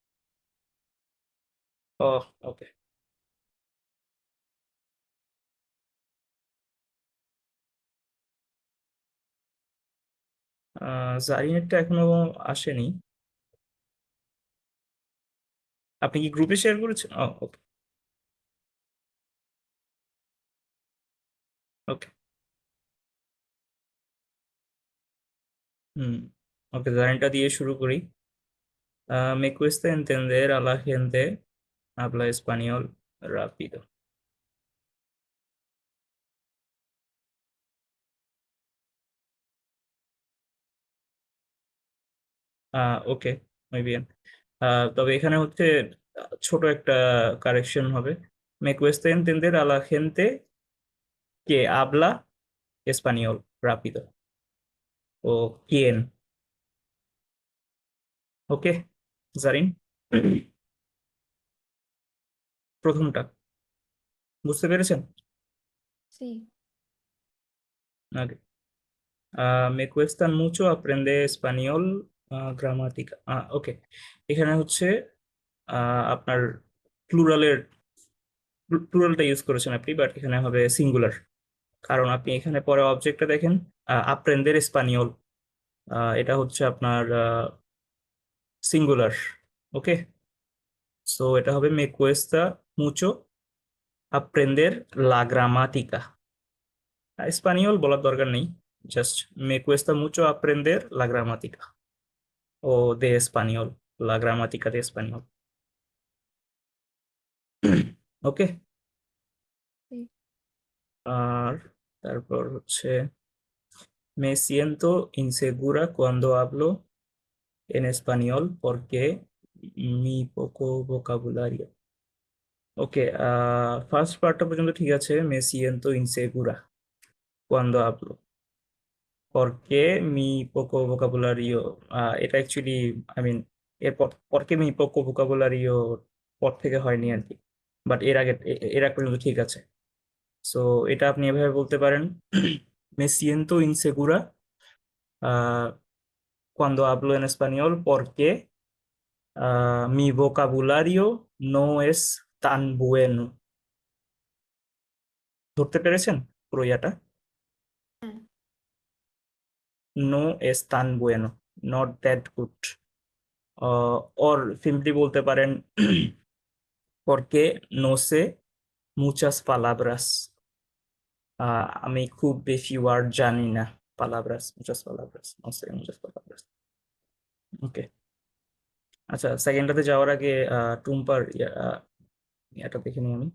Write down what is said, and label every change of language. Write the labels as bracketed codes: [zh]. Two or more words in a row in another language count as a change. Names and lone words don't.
[bn] ও, ওকে। জারিনেরটা এখনো আসেনি। আপনি কি গ্রুপে শেয়ার করেছেন? ও, ওকে। ওকে। হুম, ওকে, জারিনটা দিয়ে শুরু করি। [es] Me cuesta entender a la gente habla español rápido. ওকে, muy bien. [bn] তবে এখানে হচ্ছে ছোট একটা কারেকশন হবে। [es] Me cuesta entender a la gente que habla español rápido. O quién. [bn] ওকে, জারিন। প্রথমটা বুঝতে পেরেছেন? [es] সি। আগে me cuesta mucho aprender español gramática. [bn] ওকে, এখানে হচ্ছে আপনার প্লুরালের প্লুরালটা ইউজ করেছেন আপনি, বাট এখানে হবে সিঙ্গুলার। কারণ আপনি এখানে পরে অবজেক্টটা দেখেন, [es] aprender español, [bn] এটা হচ্ছে আপনার সিঙ্গুলার। ওকে, সো এটা হবে [es] me cuesta mucho aprender la gramática। [bn] স্পানিওল বলার দরকার নেই, জাস্ট [es] me cuesta mucho aprender la gramática ও de español, la gramática de español। [bn] ওকে। [es] সি। [bn] আর তারপর হচ্ছে [es] me siento insegura cuando hablo en español porque mi poco vocabulario। [bn] ওকে, ফার্স্ট পার্টটা পর্যন্ত ঠিক আছে। [es] me siento insegura cuando hablo porque mi poco vocabulario, [bn] এটা অ্যাকচুয়ালি, [en] I mean, [bn] এরপর [es] porque mi poco vocabulario [bn] পর থেকে হয়নি আর কি, বাট এর আগে এর আগ পর্যন্ত ঠিক আছে। সো এটা আপনি এভাবে বলতে পারেন [es] me siento insegura, cuando hablo en español porque Mi vocabulario no es tan bueno. [bn] ধরতে পেরেছেন পুরো ইয়াটা? হ্যাঁ। [es] No es tan bueno, [en] not that good. [bn] ওর সিম্পলি বলতে পারেন [es] porque no sé muchas palabras. [bn] আমি খুব বেশি ওয়ার্ড জানি না। [es] palabras, muchas palabras, no sé muchas palabras. [bn] ওকে, আচ্ছা, সেকেন্ডটাতে যাওয়ার আগে টুম্পার ইয়াটা দেখে নিই আমি।